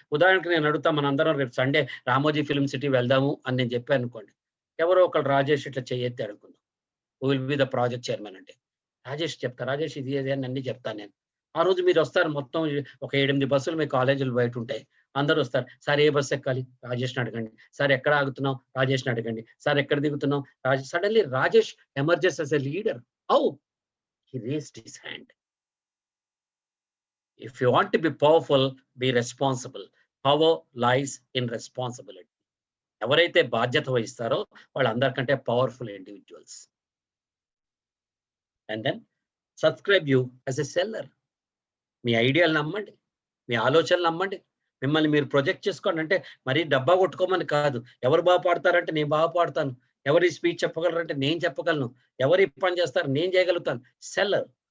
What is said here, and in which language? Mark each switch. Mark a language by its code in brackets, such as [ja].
[te] ఉదాహరణకు నేను అడుగుతా, మనందరం రేపు సండే రామోజీ ఫిల్మ్ సిటీ వెళ్దాము అని నేను చెప్పాను అనుకోండి, ఎవరో ఒకరు రాజేష్ ఇట్లా చేయెత్తి అనుకుందాం, [en] who will be the project chairman [te] అంటే రాజేష్ చెప్తా, రాజేష్ ఇది ఏది అని అన్ని చెప్తాను నేను. ఆ రోజు మీరు వస్తారు, మొత్తం ఒక 7-8 బస్సులు మీ కాలేజీలు బయట ఉంటాయి, అందరూ వస్తారు. సార్ ఏ బస్సు ఎక్కాలి? రాజేష్ని అడగండి. సార్ ఎక్కడ ఆగుతున్నాం? రాజేష్ని అడగండి. సార్ ఎక్కడ దిగుతున్నాం? [en] Suddenly Rajesh emerges as a leader. How? He raised his hand. If you want to be powerful, be responsible. Power lies in responsibility. [te] ఎవరైతే బాధ్యత వహిస్తారో వాళ్ళందరికంటే powerful individuals. [en] And then subscribe you as a seller. [te] మీ ఐడియాలు నమ్మండి, మీ ఆలోచనలు నమ్మండి, మిమ్మల్ని మీరు project చేసుకోండి. అంటే మరీ డబ్బా కొట్టుకోమని కాదు. ఎవరు బాగా పాడతారంటే నేను బాగా పాడతాను, ఎవరి స్పీచ్ చెప్పగలరంటే నేను చెప్పగలను, ఎవరి పని చేస్తారు నేను చేయగలుగుతాను. సెల్లర్.